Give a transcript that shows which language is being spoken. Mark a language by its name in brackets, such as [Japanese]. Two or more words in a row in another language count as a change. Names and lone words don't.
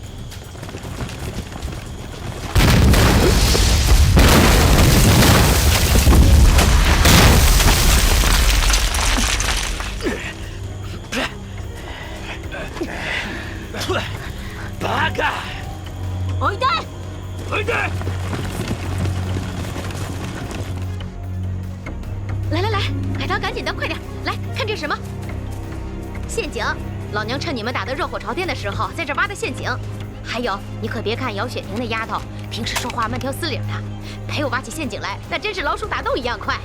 [Chinese] 八个， [Japanese] おいで，おいで！ [Chinese] 来，海棠，赶紧的，快点，来看这是什么？陷阱。老娘趁你们打得热火朝天的时候，在这挖的陷阱。还有，你可别看姚雪婷那丫头，平时说话慢条斯理的，陪我挖起陷阱来，那真是老鼠打洞一样快。